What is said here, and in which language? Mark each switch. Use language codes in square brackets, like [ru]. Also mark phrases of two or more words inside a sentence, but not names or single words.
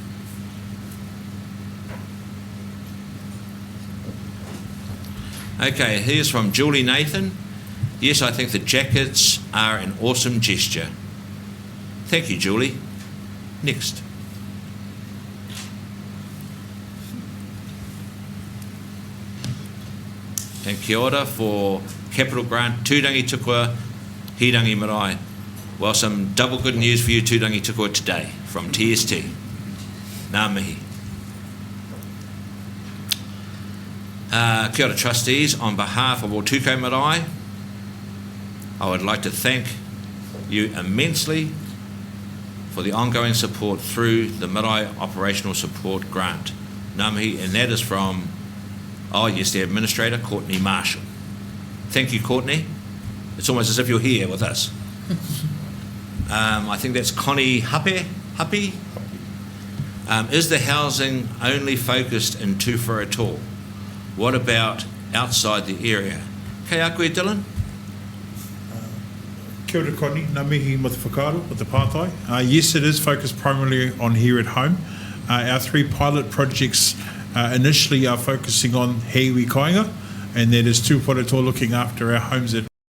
[en] Okay, here's from Julie Nathan. Yes, I think the jackets are an awesome gesture. Thank you, Julie. Next. And [mi] kia ora [en] for capital grant, Tūrangi Tukua, Hirangi Marae. Well, some double good news for you, Tūrangi Tukua, today from TST. [mi] Ngā mihi. Kia ora [en] trustees, on behalf of Otuko Marae, I would like to thank you immensely for the ongoing support through the Marae Operational Support Grant. [mi] Ngā mihi, [en] and that is from, the Administrator, Courtney Marshall. Thank you, Courtney. It's almost as if you're here with us. I think that's Connie Hape. Is the housing only focused in Tūwharetoa? What about outside the area? [mi] Kei a koe, Dylan? Kia ora, Connie. Ngā mihi mo te whakaaro, o te pātai. [en] Yes, it is focused primarily on here at home. Our 3 pilot projects initially are focusing on Heiwi Kāinga, and that is Tūwharetoa looking after our homes at